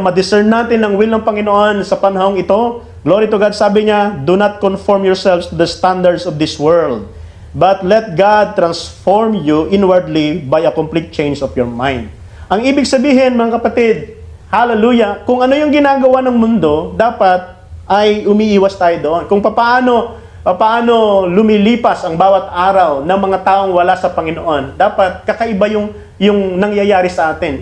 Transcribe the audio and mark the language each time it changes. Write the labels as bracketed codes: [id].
[tl] Ma-discern natin ang will ng Panginoon sa panahong ito. [en] Glory to God. [tl] Sabi niya, [en] do not conform yourselves to the standards of this world, but let God transform you inwardly by a complete change of your mind. [tl] Ang ibig sabihin, mga kapatid, hallelujah, kung ano yung ginagawa ng mundo, dapat ay umiiwas tayo doon. Kung paano lumilipas ang bawat araw ng mga taong wala sa Panginoon, dapat kakaiba yung nangyayari sa atin.